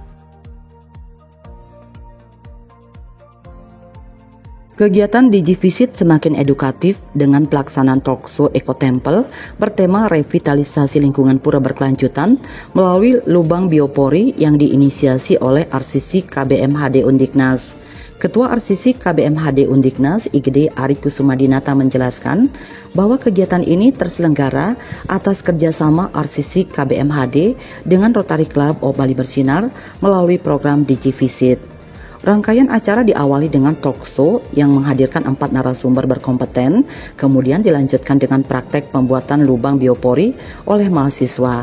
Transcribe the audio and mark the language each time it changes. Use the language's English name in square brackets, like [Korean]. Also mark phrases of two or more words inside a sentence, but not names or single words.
[Indonesian] Kegiatan DigiVisit semakin edukatif dengan pelaksanaan talkshow Eco Temple bertema revitalisasi lingkungan pura berkelanjutan melalui lubang biopori yang diinisiasi oleh RCC KBMHD Undiknas. Ketua RCC KBMHD Undiknas IGD Ari Kusumadinata menjelaskan bahwa kegiatan ini terselenggara atas kerjasama RCC KBMHD dengan Rotary Club of Bali Bersinar melalui program DigiVisit. Rangkaian acara diawali dengan talkshow yang menghadirkan 4 narasumber berkompeten, kemudian dilanjutkan dengan praktek pembuatan lubang biopori oleh mahasiswa.